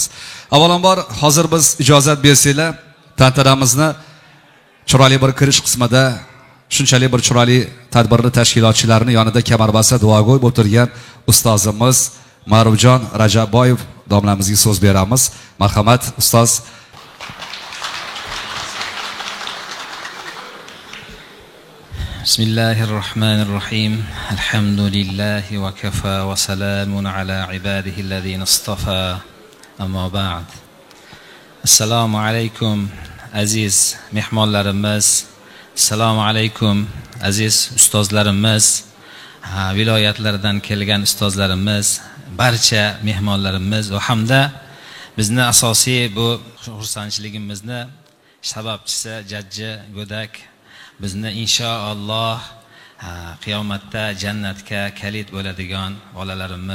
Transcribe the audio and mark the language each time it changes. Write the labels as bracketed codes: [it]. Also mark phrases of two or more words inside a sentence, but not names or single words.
[uz] Avvalambor hozir biz ijozat bersanglar, tantanamizni chiroyli bir kirish qismida shunchalik bir chiroyli tadbirni tashkilotchilarini yonida kamarbasta duogo'y bo'lib turgan ustozimiz Ma'rufjon Rajabboyev domlamizga so'z beramiz. Marhamat ustoz. [ar] Bismillahirrahmanirrahim. الحمد لله وكفى وسلام على عباده الذين اصطفى. أما بعد. [uz] Assalomu alaykum aziz mehmonlarimiz. Assalomu alaykum aziz ustozlarimiz, viloyatlardan kelgan ustozlarimiz, barcha mehmonlarimiz va hamda bizni asosiy bu xursandchiligimizni sababchisi jajji go'dak, bizni inshaalloh qiyomatda jannatga kalit bo'ladigan bolalarimiz.